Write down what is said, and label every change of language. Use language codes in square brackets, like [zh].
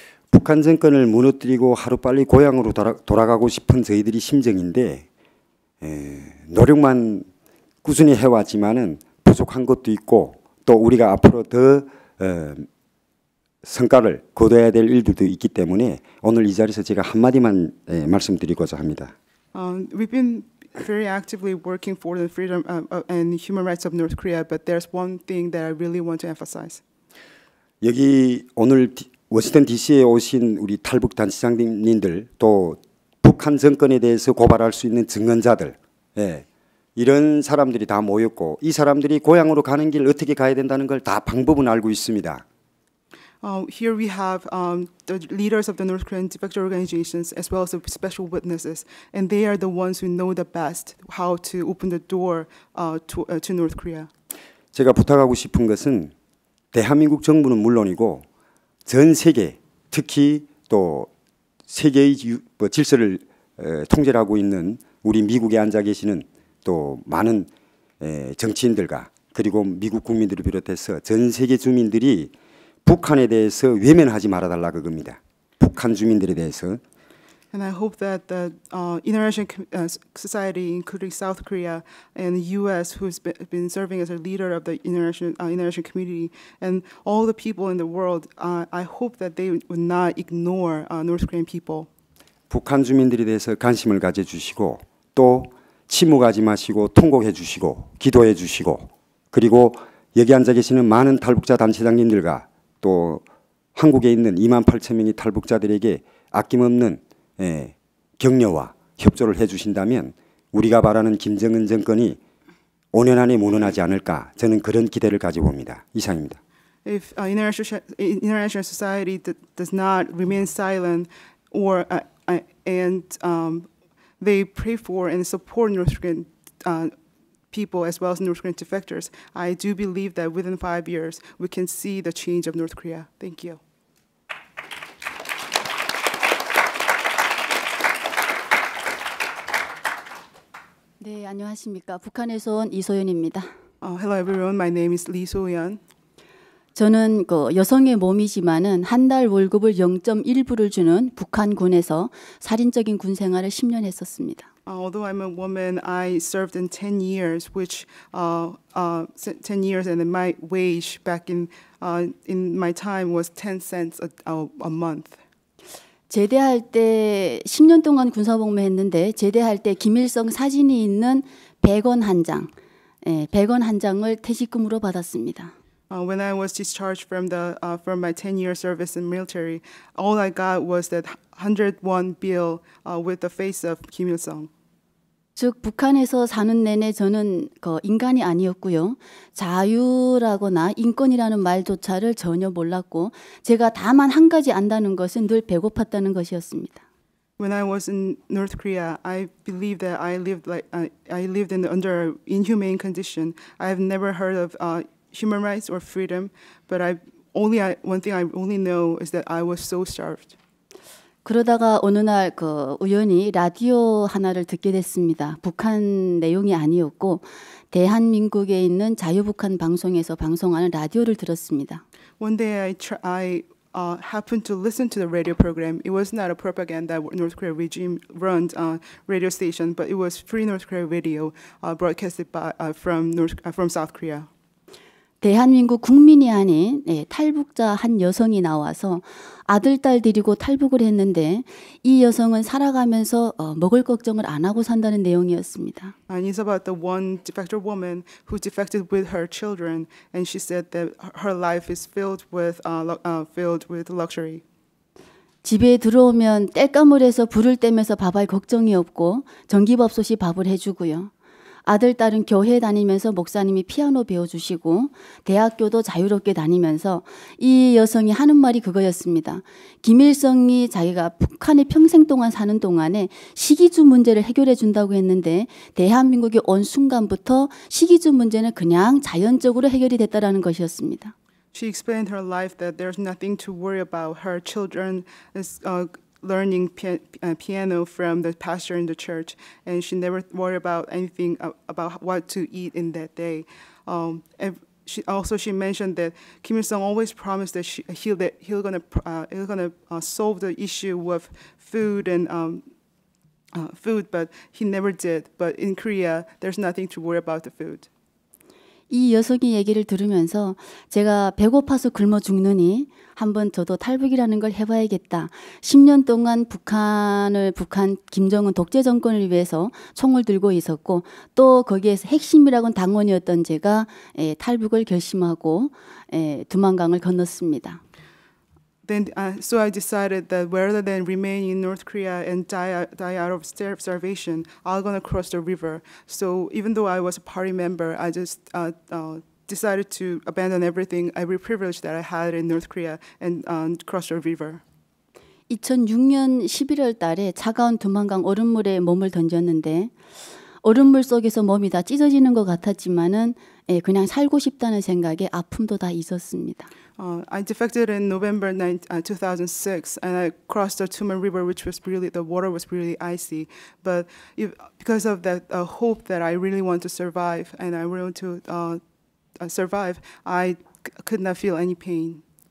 [ko] 북한 정권을 무너뜨리고 하루빨리 고향으로 돌아가고 싶은 저희들이 심정인데 노력만 꾸준히 해왔지만은 부족한 것도 있고 또 우리가 앞으로 더 성과를 거둬야 될 일들도 있기 때문에 오늘 이 자리에서 제가 한마디만 말씀드리고자 합니다. [en] We've been very actively working for the freedom and human rights of North Korea, but there's one thing that I really want to emphasize. [ko] 여기 오늘 워싱턴 DC에 오신 우리 탈북 단체장님들 또 북한 정권에 대해서 고발할 수 있는 증언자들 이런 사람들이 다 모였고 이 사람들이 고향으로 가는 길 어떻게 가야 된다는 걸 다 방법은 알고 있습니다. [en] Here we have the leaders of the North Korean defector organizations as well as the special witnesses, and they are the ones who know the best how to open the door to North Korea. [ko] 제가 부탁하고 싶은 것은 대한민국 정부는 물론이고 전 세계 특히 또 세계의 질서를 통제하고 있는 우리 미국에 앉아 계시는 또 많은 정치인들과 그리고 미국 국민들을 비롯해서 전 세계 주민들이 북한에 대해서 외면하지 말아달라 그겁니다. 북한 주민들에 대해서. [en] And I hope that the international society, including South Korea and the U.S., who's been serving as a leader of the international community, and all the people in the world, I hope that they would not ignore North Korean people. [ko] 북한 주민들에 대해서 관심을 가져주시고 또 침묵하지 마시고 통곡해 주시고 기도해 주시고 그리고 여기 앉아 계시는 많은 탈북자 단체장님들과 또 한국에 있는 28,000명의 탈북자들에게 아낌없는 격려와 협조를 해주신다면 우리가 바라는 김정은 정권이 5년 안에 무너나지 않을까 저는 그런 기대를 가지고 봅니다. 이상입니다. [en] If international society does not remain silent or and they pray for and support North Korean people as well as North Korean defectors, I do believe that within 5 years we can see the change of North Korea. Thank you. [ko] 네, 안녕하십니까. 북한에서 온 이소연입니다. [en] Hello everyone, my name is Lee So-yeon. [ko] 저는 여성의 몸이지만은 한 달 월급을 0.1불을 주는 북한군에서 살인적인 군 생활을 10년 했었습니다. [en] Although I'm a woman, I served in 10 years, which 10 years, and my wage back in my time was 10 cents a month. [ko] 제대할 때 10년 동안 군사복무 했는데 제대할 때 김일성 사진이 있는 100원 한 장, 100원 한 장을 퇴직금으로 받았습니다. [en] When I was discharged from my 10-year service in military, all I got was that 101 bill with the face of Kim Il-sung. [ko] 즉 북한에서 사는 내내 저는 인간이 아니었고요. 자유라거나 인권이라는 말조차를 전혀 몰랐고 제가 다만 한 가지 안다는 것은 늘 배고팠다는 것이었습니다. [en] When I was in North Korea, I believe that I lived in under inhumane condition. I have never heard of human rights or freedom, but one thing I only know is that I was so starved. [ko] 그러다가 어느 날 우연히 라디오 하나를 듣게 됐습니다. 북한 내용이 아니었고 대한민국에 있는 자유북한 방송에서 방송하는 라디오를 들었습니다. [en] One day I happened to listen to the radio program. It was not a propaganda North Korea regime runs radio station, but it was Free North Korea Radio broadcasted from South Korea. [ko] 대한민국 국민이 아닌 탈북자 한 여성이 나와서 아들, 딸 데리고 탈북을 했는데 이 여성은 살아가면서 먹을 걱정을 안 하고 산다는 내용이었습니다. [en] And it's about the one defector woman who defected with her children, and she said that her life is filled with luxury. [ko] 집에 들어오면 땔감을 불을 떼면서 밥할 걱정이 없고 전기밥솥이 밥을 해주고요. 아들, 딸은 교회 다니면서 목사님이 피아노 배워주시고 대학교도 자유롭게 다니면서 이 여성이 하는 말이 그거였습니다. 김일성이 자기가 북한에 평생 동안 사는 동안에 식이주 문제를 해결해 준다고 했는데 대한민국이 온 순간부터 식이주 문제는 그냥 자연적으로 해결이 됐다라는 것이었습니다. [en] She explained her life that there's nothing to worry about. Her children is learning piano from the pastor in the church, and she never worried about anything about what to eat in that day. And she mentioned that Kim Il-sung always promised that he'll gonna solve the issue with food and food, but he never did. But in Korea, there's nothing to worry about the food. [ko] 이 여성의 얘기를 들으면서 제가 배고파서 굶어 죽느니 한번 저도 탈북이라는 걸 해봐야겠다. 10년 동안 북한 김정은 독재 정권을 위해서 총을 들고 있었고 또 거기에서 핵심이라고는 당원이었던 제가 탈북을 결심하고 두만강을 건넜습니다. [en] So I decided that rather than remain in North Korea and die out of starvation, I'm gonna cross the river. So even though I was a party member, I just decided to abandon every privilege that I had in North Korea and cross the river. [ko] 2006년 11월 달에 차가운 두만강 얼음물에 몸을 던졌는데 얼음물 속에서 몸이 다 찢어지는 것 같았지만은 그냥 살고 싶다는 생각에 아픔도 다 있었습니다. [en] I defected in November 2006, and I crossed the Tumen River, which was the water was really icy. But because of that hope that I really want to survive, and I want to survive, I could not feel any pain.